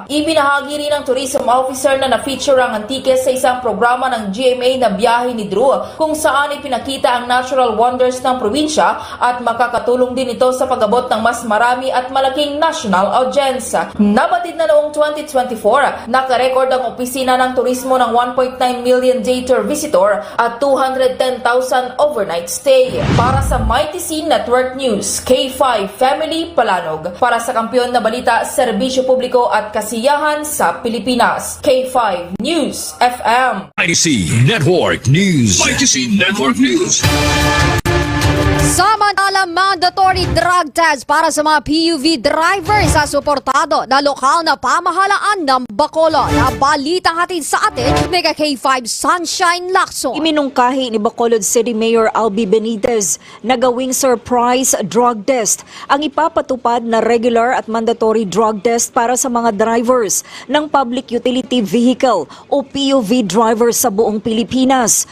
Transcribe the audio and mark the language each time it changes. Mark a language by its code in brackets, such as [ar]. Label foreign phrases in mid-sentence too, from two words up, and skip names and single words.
[tl] Ibinahagi rin ng tourism officer na na-feature ang Antique sa isang programa ng GMA na Biyahe ni Drew kung saan ipinakita ang [en] natural wonders [tl] ng probinsya at makakatulong din ito sa pag-abot ng mas marami at malaking [en] national audience. [tl] Nabatid na noong 2024, nakarecord ang opisina ng turismo ng 1.9 million [en] day tour visitor [tl] at 210,000 [en] overnight stay. [tl] Para sa MyTC Network News, K5 Family Palanog. Para sa Kampiyon na Balita, Serbisyo Publiko at Kasiyahan sa Pilipinas. K5 News FM. ITC Network News. ITC Network News. Samantala, [en] mandatory mandatory drug test [tl] para sa mga [en] PUV drivers [tl] sa suportado na lokal na pamahalaan ng Bacolod. Na balitang hatid sa atin, Mega K5 Sunshine Lacson. Iminungkahi ni Bacolod City Mayor Albi Benitez na gawing [en] surprise drug test [tl] ang ipapatupad na regular at [en] mandatory drug test [tl] para sa mga drivers ng Public Utility Vehicle o [en] PUV drivers [tl] sa buong Pilipinas.